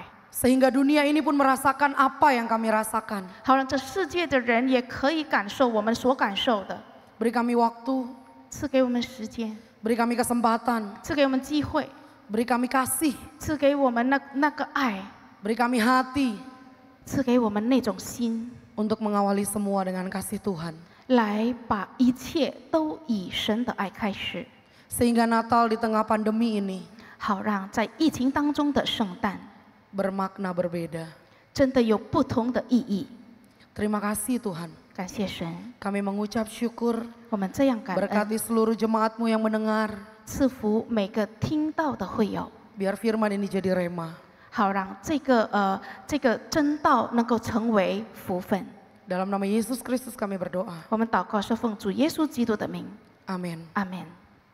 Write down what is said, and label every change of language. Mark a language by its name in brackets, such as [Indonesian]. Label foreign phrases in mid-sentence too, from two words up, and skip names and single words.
[Indonesian] Sehingga dunia ini pun merasakan apa yang kami rasakan. [Chinese] 好让这世界的人也可以感受我们所感受的。 [Indonesian] Beri kami waktu, [Chinese] 赐给我们时间， [Indonesian] beri kami kesempatan, [Chinese] 赐给我们机会， [Indonesian] beri kami kasih, [Chinese] 赐给我们那个爱， [Indonesian] beri kami hati [Chinese] 赐给我们那种心， [Indonesian] untuk mengawali semua dengan kasih Tuhan. [Chinese] 来把一切都以神的爱开始， [Indonesian] Sehingga Natal di tengah pandemi ini [Chinese] 好让在疫情当中的圣诞 [Indonesian] bermakna berbeda. [Chinese] 真的有不同的意义。 [Indonesian] Terima kasih Tuhan. [Chinese] 感谢神， [Indonesian] Kami mengucap syukur, [Chinese] 我们这样感恩， [Indonesian] berkati seluruh jemaat-Mu yang mendengar. [Chinese] 赐福每个听到的会友， [Indonesian] Biar firman ini jadi rema. [Chinese] 好让这个真道能够成为福分。 [Indonesian] Dalam nama Yesus Kristus kami berdoa. [Chinese] 我们祷告是奉主耶稣基督的名， [Indonesian] Amin. [Chinese] 阿门。